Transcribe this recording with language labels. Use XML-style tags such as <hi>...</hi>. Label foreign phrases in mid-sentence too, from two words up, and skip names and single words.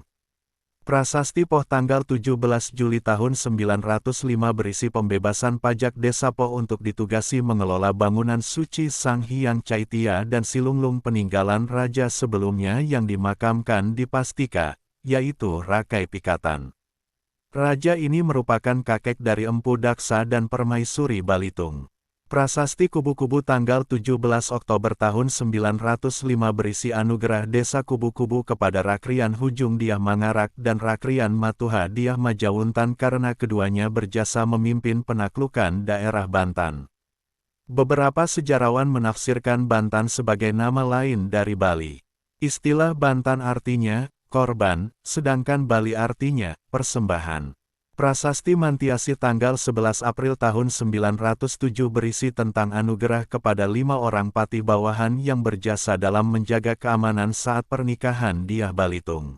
<id>Prasasti Poh tanggal 17 Juli tahun 905 berisi pembebasan pajak desa Poh untuk ditugasi mengelola bangunan suci Sang Hyang Caitya dan Silunglung peninggalan raja sebelumnya yang dimakamkan di Pastika, yaitu Rakai Pikatan. Raja ini merupakan kakek dari Empu Daksa dan Permaisuri Balitung. Prasasti Kubu-Kubu tanggal 17 Oktober tahun 905 berisi anugerah desa Kubu-Kubu kepada Rakrian Hujung Dyah Mangarak dan Rakrian Matuha Dyah Majawuntan karena keduanya berjasa memimpin penaklukan daerah Bantan. Beberapa sejarawan menafsirkan Bantan sebagai nama lain dari Bali. Istilah Bantan artinya korban, sedangkan Bali artinya persembahan. Prasasti Mantiasi tanggal 11 April tahun 907 berisi tentang anugerah kepada 5 orang patih bawahan yang berjasa dalam menjaga keamanan saat pernikahan Dyah Balitung.</id>